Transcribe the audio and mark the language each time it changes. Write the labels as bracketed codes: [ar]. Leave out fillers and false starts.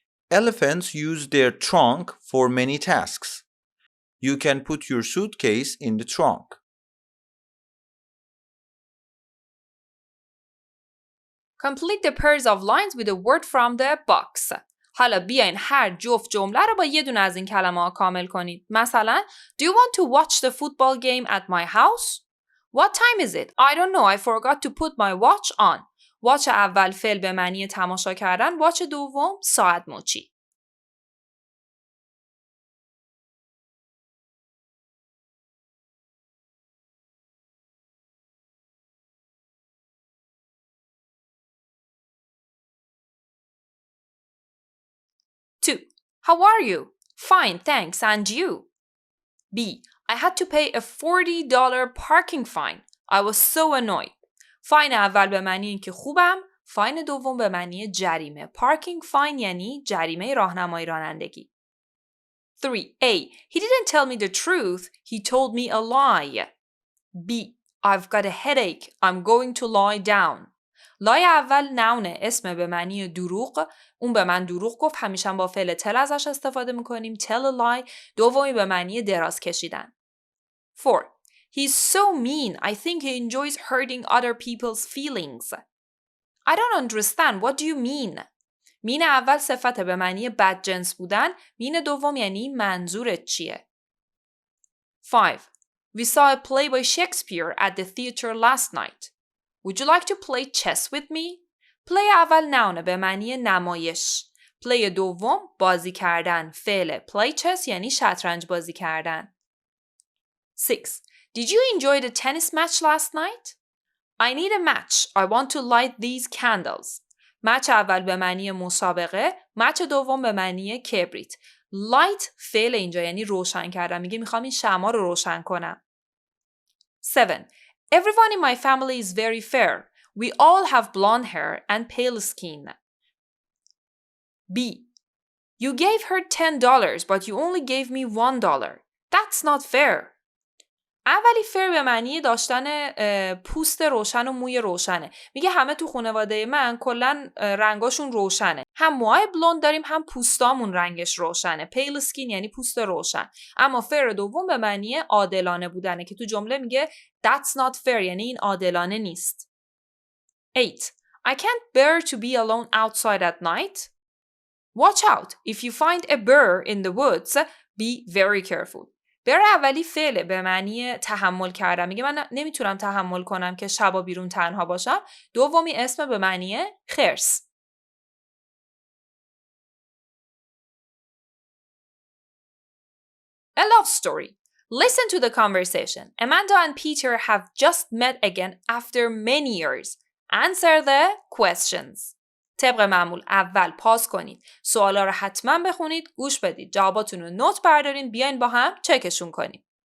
[en] Elephants use their trunk for many tasks. You can put your suitcase in the trunk. Complete the pairs of lines with a word from the box. [fa] حالا بیاین هر جفت جمله رو با یه دونه از این کلمه ها کامل کنید. مثلا [en] Do you want to watch the football game at my house? What time is it? I don't know. I forgot to put my watch on. [fa] watch اول فعل به معنی تماشا کردن. watch دوم ساعت مچی. [en] Two. How are you? Fine, thanks. And you? B. I had to pay a $40 parking fine. I was so annoyed. [fa] فاین اول به معنی اینکه خوبم، فاین دوم به معنی جریمه. [en] parking fine [fa] یعنی جریمه راهنمایی رانندگی. [en] 3. A. He didn't tell me the truth. He told me a lie. B. I've got a headache. I'm going to lie down. [fa] لای اول نونه، اسم به معنی دروغ. اون به من دروغ گفت، همیشه با فعل tell ازش استفاده میکنیم. [en] tell a lie. [fa] دومی به معنی دراز کشیدن. 4. [en] He's so mean. I think he enjoys hurting other people's feelings. I don't understand. What do you mean? [fa] mean اول صفت به معنی بدجنس بودن. mean دوم یعنی منظورت چیه. [en] 5. We saw a play by Shakespeare at the theater last night. Would you like to play chess with me? [fa] play اول noun به معنی نمایش. play دوم بازی کردن. فعل play chess یعنی شطرنج بازی کردن. [en] 6. Did you enjoy the tennis match last night? I need a match. I want to light these candles. [fa] match اول به معنی مسابقه. match دوم به معنی کبریت. light فعل اینجا یعنی روشن کردن. میگه میخوام این شمع رو روشن کنم. [en] 7. Everyone in my family is very fair. We all have blonde hair and pale skin. B. You gave her $10 but you only gave me $1. That's not fair. [fa] اولی فر به معنی داشتن پوست روشن و موی روشنه. میگه همه تو خانواده من کلن رنگاشون روشنه. هم موهای بلوند داریم هم پوستامون رنگش روشنه. پیل اسکین یعنی پوست روشن. اما فر دوم به معنی عادلانه بودنه که تو جمله میگه [en] that's not fair [fa] یعنی این عادلانه نیست. [en] 8. I can't bear to be alone outside at night. Watch out. If you find a bear in the woods, be very careful. [fa] بر اولی فعله به معنی تحمل کردم. میگه من نمیتونم تحمل کنم که شبا بیرون تنها باشم. دومی اسم به معنی خرس. [en] A love story. Listen to the conversation. Amanda and Peter have just met again after many years. Answer the questions. [fa] طبق معمول اول پاس کنید. سوالا رو حتما بخونید، گوش بدید. جواباتون رو نوت بردارین، بیاین با هم چکشون کنیم.